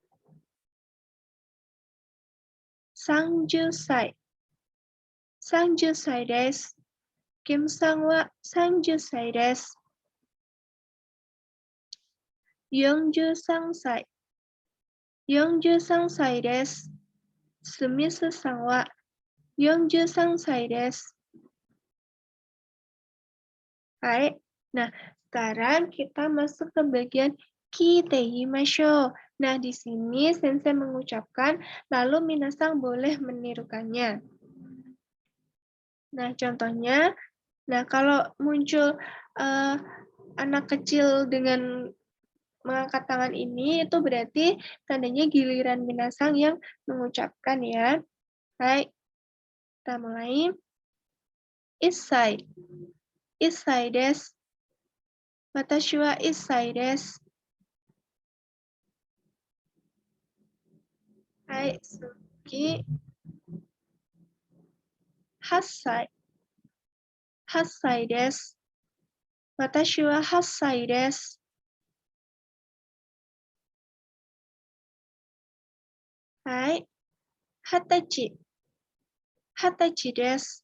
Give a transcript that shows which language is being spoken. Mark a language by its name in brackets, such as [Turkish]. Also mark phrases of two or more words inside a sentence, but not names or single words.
[Japanese] 30 歳。30歳です。キムさんは30歳です。43歳。43歳です。スミスさんは43歳です。Hai. [Indonesian] Nah, sekarang kita masuk ke bagian kiteimasho. Nah, di sini Sensei mengucapkan, lalu minasang boleh menirukannya. Nah, contohnya, kalau muncul anak kecil dengan mengangkat tangan ini, itu berarti tandanya giliran minasang yang mengucapkan ya. Baik, kita mulai. Isai. [Japanese] 一歳です. 私は一歳です. はい、次. 8歳。8歳です。私は8歳です。はい。20歳。20歳です。